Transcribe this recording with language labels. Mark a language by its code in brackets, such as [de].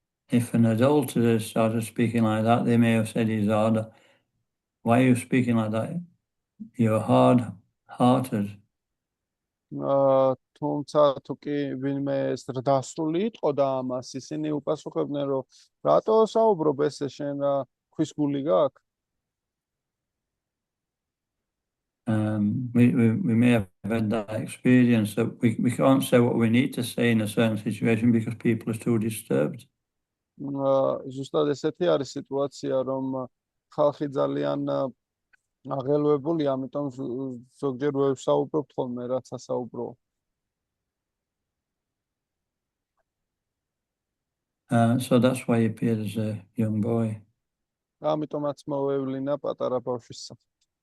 [en] If an adulterer started speaking like that, they may have said he's odd. Why are you speaking like that? You're hard-hearted. [ka] თუმცა თუ კი ვინმე დასრული იტყოდა ამას, ისინი უპასუხებდნენ, რომ რატო საუბრობ ესე, შენ რა ქვის გული გაქვს? [en] We may have had that experience that we can't say what we need to say in a certain situation because people are too disturbed. [ka] ზუსტად ესეთი არის სიტუაცია, რომ ხალხი ძალიან აღელვებული, ამიტომ ზოგჯერ ვერ ვსაუბრობთ ხოლმე, რაც ასაუბრო. [en] So that's why he appeared as a young boy. [ka] ამიტომაც მოვევლინა პატარა ბავშვის სახით.